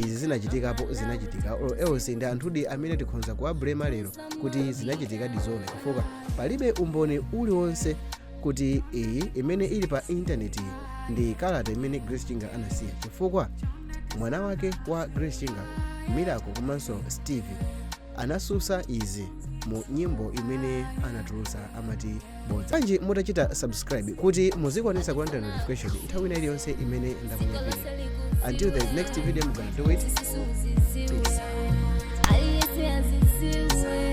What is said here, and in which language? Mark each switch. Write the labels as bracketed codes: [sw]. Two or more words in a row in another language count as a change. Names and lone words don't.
[ny] izi zinachitika else ndi anthudi amene tikhonza kuwablema lero kuti zinachitikadi zona, chifukwa palibe umboni uliwonse kuti iyi imene ili pa intaneti ndi kalata imene Grace Chinga anasiya, chifukwa mwana wake wa Grace Chinga, Miracle komanso Steve, anasusa izi mu nyimbo imene anatulusa amati bodza. Anji mutachita subscribe kuti muzikwanisa kulandira notification nthawi ina iliyonse imene ndaponya video. [en] Until the next video, I'm gonna do it. Peace.